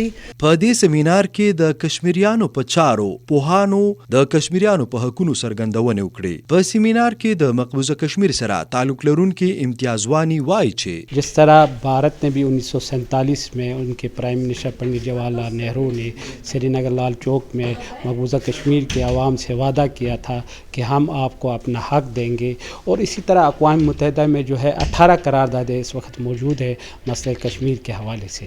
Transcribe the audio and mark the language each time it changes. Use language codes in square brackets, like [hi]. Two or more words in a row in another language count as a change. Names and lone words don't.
[ps] په دې سیمینار کې د کشمیریانو په چارو پوهانو د کشمیریانو په حقونو څرګندونې وکړې. په سیمینار کې د مقبوضه کشمیر سره تعلق لرونکي امتیاز وانی وایي چې [ur] جس طرح بھارت نے بھی 1947 میں ان کے [en] prime minister [ur] پنڈت جواہرلال نہرو نے سرینگر لال چوک میں مقبوضہ کشمیر کے عوام سے وعدہ کیا تھا کہ ہم آپکو اپنا حق دیں گے، اور اسی طرح اقوام متحدہ میں جو ہے 18 قراردادیں اس وقت موجود ہے مسئلہ کشمیر کے حوالے سے.